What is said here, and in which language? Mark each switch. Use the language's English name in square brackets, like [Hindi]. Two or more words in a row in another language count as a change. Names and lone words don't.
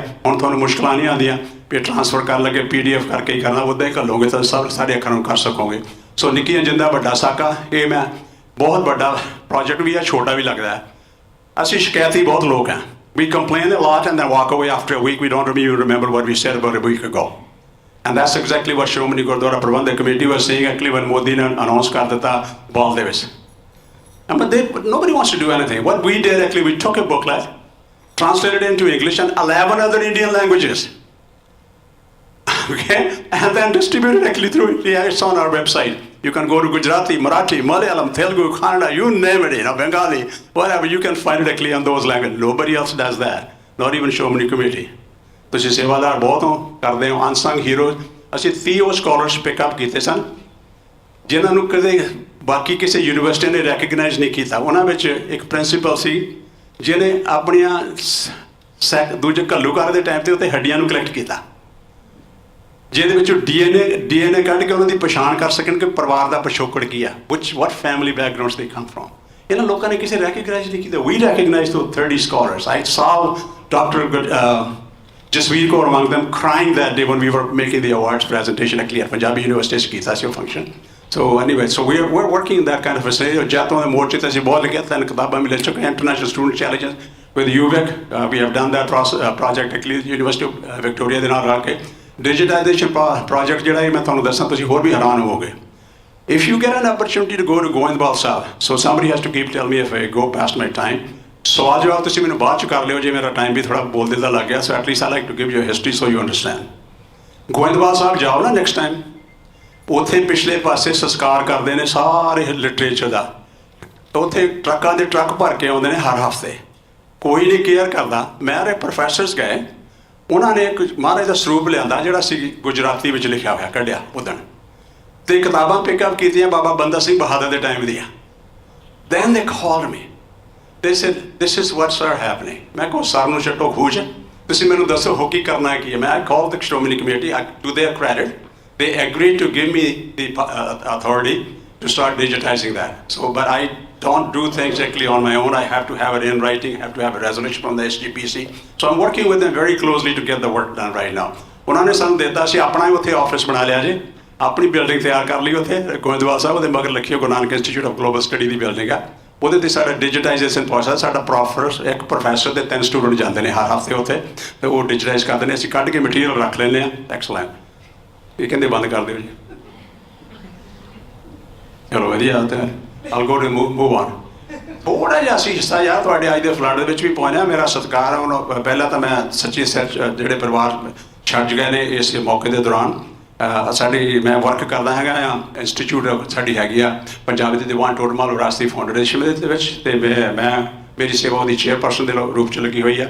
[Punjabi] ਹੁਣ ਤੁਹਾਨੂੰ ਮੁਸ਼ਕਲਾਂ ਨਹੀਂ ਆਉਂਦੀਆਂ ਵੀ ਟ੍ਰਾਂਸਫਰ ਕਰਨ ਲੱਗੇ PDF ਕਰਕੇ ਹੀ ਕਰਨਾ, ਉੱਦਾਂ ਹੀ ਘੱਲੋਗੇ ਤਾਂ ਸਭ ਸਾਰੇ ਅੱਖਰਾਂ ਨੂੰ ਕਰ ਸਕੋਗੇ। ਸੋ ਨਿੱਕੀਆਂ ਜਿੰਦਾ ਵੱਡਾ ਸਾਕਾ, ਇਹ ਮੈਂ ਬਹੁਤ ਵੱਡਾ ਪ੍ਰੋਜੈਕਟ ਵੀ ਹੈ, ਛੋਟਾ ਵੀ ਲੱਗਦਾ ਹੈ। ਅਸੀਂ ਸ਼ਿਕਾਇਤੀ ਬਹੁਤ ਲੋਕ ਹਾਂ। [English] We complain a lot and then walk away after a week. We don't even remember what we said about a week ago. And that's exactly what Shromani Gurdwara Prabandhak Committee was saying actually when Modi ne announced [Punjabi] ਕਰ ਦਿੱਤਾ ਬਾਲ ਦੇ ਵਿੱਚ. [English] But nobody wants to do anything. What we did actually, we took a booklet, translated it into English and 11 other Indian languages. Okay? And then distributed actually through, yeah, it's on our website. You can go to Gujarati, Marathi, Malayalam, Telugu, Kannada, you name it, Bengali, whatever, you can find it actually on those languages. Nobody else does that, not even Shromani Committee. [Punjabi] ਤੁਸੀਂ ਸੇਵਾਦਾਰ ਬਹੁਤ ਹੋ, ਕਰਦੇ ਹੋ, [English] unsung heroes. [Punjabi] ਅਸੀਂ 30 [English] scholars pickup [Punjabi] ਕੀਤੇ ਸਨ ਜਿਨ੍ਹਾਂ ਨੂੰ ਕਦੇ ਬਾਕੀ ਕਿਸੇ ਯੂਨੀਵਰਸਿਟੀ ਨੇ ਰੈਕਗਨਾਈਜ਼ ਨਹੀਂ ਕੀਤਾ। ਉਹਨਾਂ ਵਿੱਚ ਇੱਕ ਪ੍ਰਿੰਸੀਪਲ ਸੀ ਜਿਹਨੇ ਆਪਣੀਆਂ ਦੂਜੇ ਘੱਲੂਘਾਰੇ ਦੇ ਟਾਈਮ 'ਤੇ ਉੱਤੇ ਹੱਡੀਆਂ ਨੂੰ ਕਲੈਕਟ ਕੀਤਾ, ਜਿਹਦੇ ਵਿੱਚੋਂ DNA ਕੱਢ ਕੇ ਉਹਨਾਂ ਦੀ ਪਛਾਣ ਕਰ ਸਕਣ ਕਿ ਪਰਿਵਾਰ ਦਾ ਪਿਛੋਕੜ ਕੀ ਆ, [English] what family backgrounds they come from. [Punjabi] ਇਹਨਾਂ ਲੋਕਾਂ ਨੇ ਕਿਸੇ ਰੈਕਗਨਾਈਜ਼ ਨਹੀਂ ਕੀਤਾ। [English] We recognize those 30 scholars. I saw Dr. Jasveer Kaur among them crying that day when we were making the awards presentation actually at Punjabi University [Punjabi] ਕੀਤਾ ਸੀ ਉਹ [English] function. So anyway, so we're working in that kind of a scenario. [Punjabi] ਜਾਤੋਂ ਦੇ ਮੋਰਚੇ 'ਤੇ ਅਸੀਂ ਬਹੁਤ ਲੱਗਿਆ, ਤਾਂ ਕਿਤਾਬਾਂ ਮਿਲ ਚੁੱਕੀਆਂ, [English] international student challenges with UVic. We have done that project actually University of Victoria [Punjabi] ਦੇ ਨਾਲ ਰਲ ਕੇ। [English] Digitization project [Punjabi] ਜਿਹੜਾ ਇਹ ਮੈਂ ਤੁਹਾਨੂੰ ਦੱਸਾਂ, ਤੁਸੀਂ ਹੋਰ ਵੀ ਹੈਰਾਨ ਹੋਵੋਗੇ। [English] If you get an opportunity to go to Goindwal South, so somebody has to keep telling me if I go past my time. [Punjabi] ਸਵਾਲ ਜਵਾਬ ਤੁਸੀਂ ਮੈਨੂੰ ਬਾਅਦ 'ਚ ਕਰ ਲਿਓ ਜੇ ਮੇਰਾ ਟਾਈਮ ਵੀ ਥੋੜ੍ਹਾ ਬੋਲਦੇ ਦਾ ਲੱਗ ਗਿਆ। [English] So at least I like to give you history so you understand. [Punjabi] ਗੋਇੰਦਵਾਲ ਸਾਹਿਬ ਜਾਓ ਨਾ [English] next time, [Punjabi] ਉੱਥੇ ਪਿਛਲੇ ਪਾਸੇ ਸੰਸਕਾਰ ਕਰਦੇ ਨੇ ਸਾਰੇ ਲਿਟਰੇਚਰ ਦਾ। ਉੱਥੇ ਟਰੱਕਾਂ ਦੇ ਟਰੱਕ ਭਰ ਕੇ ਆਉਂਦੇ ਨੇ ਹਰ ਹਫ਼ਤੇ, ਕੋਈ ਨਹੀਂ ਕੇਅਰ ਕਰਦਾ। ਮੇਰੇ ਪ੍ਰੋਫੈਸਰਸ ਗਏ, ਉਹਨਾਂ ਨੇ ਇੱਕ ਮਹਾਰਾਜ ਦਾ ਸਰੂਪ ਲਿਆਂਦਾ ਜਿਹੜਾ ਸੀ ਗੁਜਰਾਤੀ ਵਿੱਚ ਲਿਖਿਆ ਹੋਇਆ, ਕੱਢਿਆ ਉਦਣ, ਅਤੇ ਕਿਤਾਬਾਂ ਪਿਕਅਪ ਕੀਤੀਆਂ ਬਾਬਾ ਬੰਦਾ ਸਿੰਘ ਬਹਾਦਰ ਦੇ ਟਾਈਮ ਦੀਆਂ। [English] Then they called me. They said, this is what's happening. [Punjabi] ਮੈਂ ਕਹੋ ਸਰ ਨੂੰ ਛੱਡੋ ਖੂਜ, ਤੁਸੀਂ ਮੈਨੂੰ ਦੱਸੋ ਹੋ ਕੀ ਕਰਨਾ ਕੀ ਹੈ। [English] ਮੈਂ called the Shromani Committee to their credit. They agreed to give me the authority to start digitizing that. So, but I don't do things actually on my own. I have to have it in writing, I have to have a resolution from the SGPC. So I'm working with them very closely to get the work done right now. [Punjabi] ਉਹਨਾਂ ਨੇ ਸਾਨੂੰ ਦਿੱਤਾ ਸੀ ਆਪਣਾ ਹੀ ਉੱਥੇ ਆਫਿਸ ਬਣਾ ਲਿਆ ਜੇ, ਆਪਣੀ ਬਿਲਡਿੰਗ ਤਿਆਰ ਕਰ ਲਈ ਉੱਥੇ ਗੋਇੰਦਵਾਲ ਸਾਹਿਬ, ਉਹਦੇ ਮਗਰ ਲਿਖਿਓ ਗੁਰੂ ਨਾਨਕ ਇੰਸਟੀਚਿਊਟ ਆਫ ਗਲੋਬਲ ਸਟੱਡੀ ਦੀ ਬਿਲਡਿੰਗ ਆ। ਉਹਦੇ 'ਤੇ ਸਾਡਾ [English] digitization process, [Punjabi] ਸਾਡਾ ਇੱਕ ਪ੍ਰੋਫੈਸਰ ਦੇ 3 ਸਟੂਡੈਂਟ ਜਾਂਦੇ ਨੇ ਹਰ ਹਫ਼ਤੇ ਉੱਥੇ, ਅਤੇ ਉਹ ਡਿਜੀਟਾਈਜ਼ ਕਰਦੇ ਨੇ। ਅਸੀਂ ਕੱਢ ਕੇ ਮਟੀਰੀਅਲ ਰੱਖ ਲੈਂਦੇ ਹਾਂ। ਐਕਸਲੈਂਟ। ਇਹ ਕਹਿੰਦੇ ਬੰਦ ਕਰ ਦਿਓ ਜੀ। ਚਲੋ ਵਧੀਆ, ਤਾਂ [English] I'll go to move on. [Punjabi] ਥੋੜ੍ਹਾ ਜਿਹਾ ਅਸੀਂ ਹਿੱਸਾ ਯਾਰ ਤੁਹਾਡੇ ਅੱਜ ਦੇ ਫਲੱਡ ਦੇ ਵਿੱਚ ਵੀ ਪਹੁੰਚਿਆ। ਮੇਰਾ ਸਤਿਕਾਰ ਹੈ ਉਹਨਾਂ। ਪਹਿਲਾਂ ਤਾਂ ਮੈਂ ਸੱਚੀ ਜਿਹੜੇ ਪਰਿਵਾਰ ਛੱਡ ਗਏ ਨੇ ਇਸ ਮੌਕੇ ਦੇ ਦੌਰਾਨ, ਸਾਡੀ ਮੈਂ ਵਰਕ ਕਰਦਾ ਹੈਗਾ ਆ ਇੰਸਟੀਚਿਊਟ ਸਾਡੀ ਹੈਗੀ ਆ ਪੰਜਾਬ ਦੇ ਦੀਵਾਨ ਟੋਡਰਮਲ ਵਿਰਾਸਤੀ ਫਾਊਂਡੇਸ਼ਨ ਦੇ ਵਿੱਚ, ਅਤੇ ਮੈਂ ਮੇਰੀ ਸੇਵਾ ਉਹਦੀ ਚੇਅਰਪਰਸਨ ਦੇ ਰੂਪ 'ਚ ਲੱਗੀ ਹੋਈ ਆ।